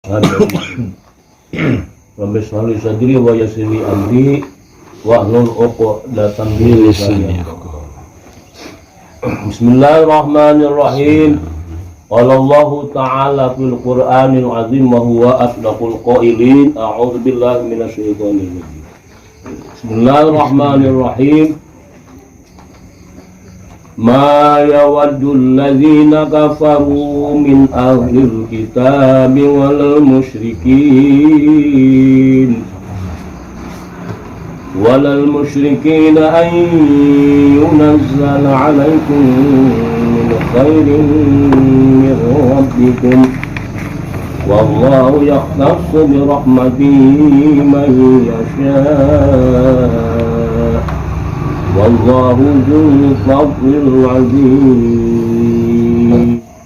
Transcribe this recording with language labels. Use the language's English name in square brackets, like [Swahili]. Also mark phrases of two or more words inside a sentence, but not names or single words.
[Arabic] رب اشرح لي صدري ويسر لي أمري واحلل عقدة من لساني. بسم الله الرحمن الرحيم. قال الله تعالى في القرآن العظيم وهو أصدق القائلين. أعوذ بالله من الشيطان الرجيم. بسم الله الرحمن الرحيم. ما يود الذين كفروا من أهل الكتاب وال المشركين أن ينزل عليكم من خير من ربكم والله يختص برحمته من يشاء والله ذو الفضل العظيم.